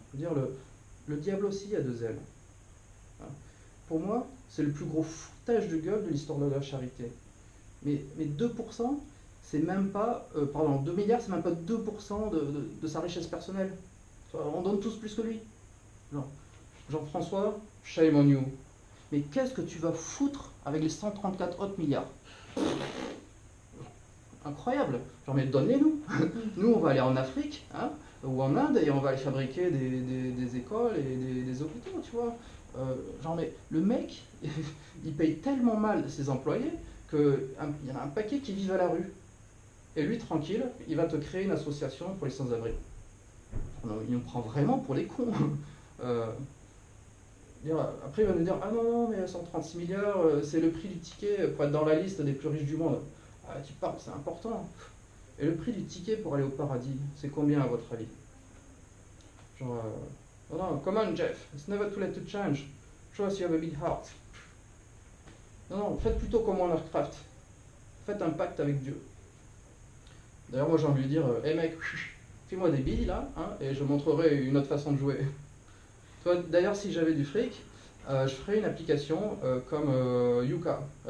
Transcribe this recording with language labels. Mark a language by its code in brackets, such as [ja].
[fr] Dire, le diable aussi a deux ailes. Pour moi, c'est le plus gros foutage de gueule de l'histoire de la charité. Mais 2%, c'est même pas, pardon, 2 milliards, c'est même pas 2% de sa richesse personnelle. On donne tous plus que lui. [en] Jean-François, shame on you. [fr] Mais qu'est-ce que tu vas foutre avec les 134 autres milliards? Incroyable. Genre, mais donne-les-nous. Nous, on va aller en Afrique, hein, ou en Inde, et on va aller fabriquer des écoles et des hôpitaux, tu vois. Genre, mais le mec, il paye tellement mal ses employés qu'il y en a un paquet qui vivent à la rue. Et lui, tranquille, il va te créer une association pour les sans-abri. Il nous prend vraiment pour les cons. Après, il va nous dire, ah non, mais 136 milliards, c'est le prix du ticket pour être dans la liste des plus riches du monde. Ah, tu parles, c'est important. Et le prix du ticket pour aller au paradis, c'est combien à votre avis? Genre, non, [en] come on Jeff, it's never too late to change. Show us you have a big heart. [fr] Non, faites plutôt comme Warcraft. Faites un pacte avec Dieu. D'ailleurs, moi j'ai envie de lui dire, hey mec, fais-moi des billes là, hein, et je montrerai une autre façon de jouer. D'ailleurs, si j'avais du fric, je ferais une application comme Yuka.